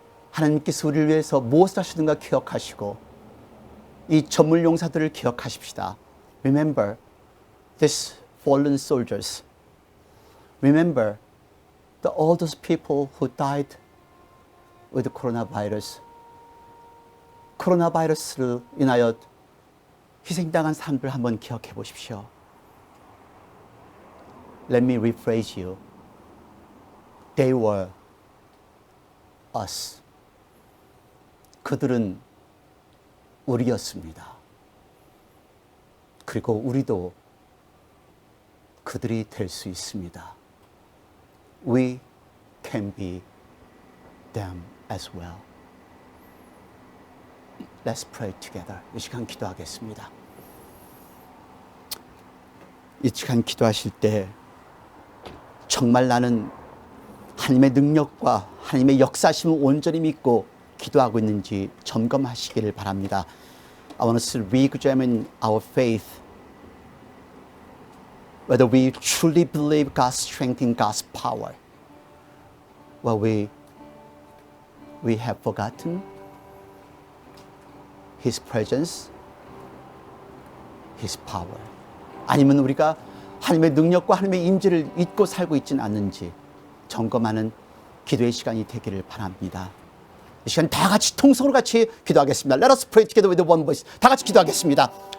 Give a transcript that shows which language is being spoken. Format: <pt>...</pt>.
<ko>하나님께서 우리를 위해서 무엇을 하시는가 기억하시고 이 전물 용사들을 기억하십시다.</ko> <en>Remember these fallen soldiers. Remember all those people who died with coronavirus.</en> <ko>코로나 바이러스를 인하여 희생당한 사람들 한번 기억해 보십시오.</ko> <en>Let me rephrase you. They were us.</en> <ko>그들은 우리였습니다. 그리고 우리도 그들이 될 수 있습니다.</ko> <en>We can be them as well. Let's pray together.</en> <ko>이 시간 기도하겠습니다. 이 시간 기도하실 때 정말 나는 하나님의 능력과 하나님의 역사심을 온전히 믿고 기도하고 있는지 점검하시기를 바랍니다.</ko> <en>I want us to re-examine our faith, whether we truly believe God's strength in God's power, or we have forgotten His presence, His power.</en> <ko>아니면 우리가 하나님의 능력과 하나님의 임재를 잊고 살고 있지는 않는지 점검하는 기도의 시간이 되기를 바랍니다. 이 시간 다 같이 통성으로 같이 기도하겠습니다.</ko> <en>Let us pray together with one voice.</en> <ko>다 같이 기도하겠습니다.</ko>